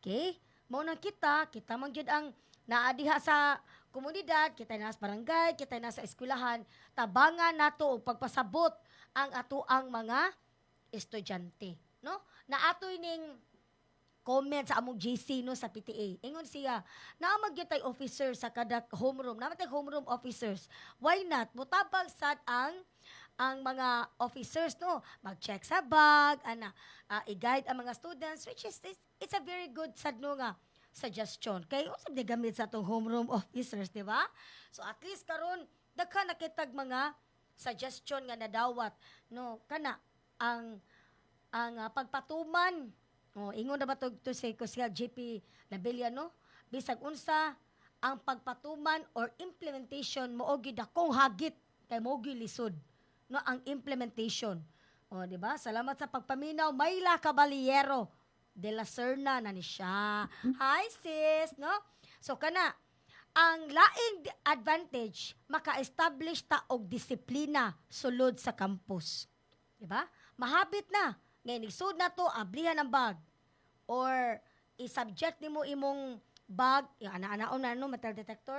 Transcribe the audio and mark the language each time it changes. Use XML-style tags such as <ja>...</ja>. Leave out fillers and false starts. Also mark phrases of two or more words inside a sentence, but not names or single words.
<ceb>Mao nang kita man gyud ang naadiha sa komunidad, kita na sa barangay, kita na sa eskwelahan, tabangan nato og pagpasabot ang atoang mga estudyante, no? Na atoy ning comment sa among GC no sa PTA. Ingon siya, naamag gyud tay officer sa kada homeroom. Naamag tay homeroom officers.</ceb> <en>Why not?</en> <ceb>Mutabang sad ang mga officers no mag-check sa bag, i-guide ang mga students,</ceb> <en>which is it's a very good</en> <ceb>sad no nga suggestion. Kay usab di gamit sa atong homeroom officers, di ba?</ceb> <en>So at least</en> <ceb>karon daghan nakitag mga suggestion nga nadawat no kana ang pagpatuman. Ingon na ba to si Kusya JP Labella, no? Bisag unsa ang pagpatuman</ceb> <en>or implementation</en> <ceb>mo og dakong hagit kay mo lisod, no? Ang implementation. Di ba? Salamat sa pagpaminaw, Mayla Caballero de la Serna na ni siya.</ceb> <en>Hi sis, no?</en> <ceb>So kana ang laing advantage maka-establish ta og disiplina sulod sa campus. Di ba? Mahabit na. Ngayon, isud na to, ablihan ang bag. Or, i-subject nimo imong bag, yung ana-anaon na, no,</ceb> <en>metal detector.</en>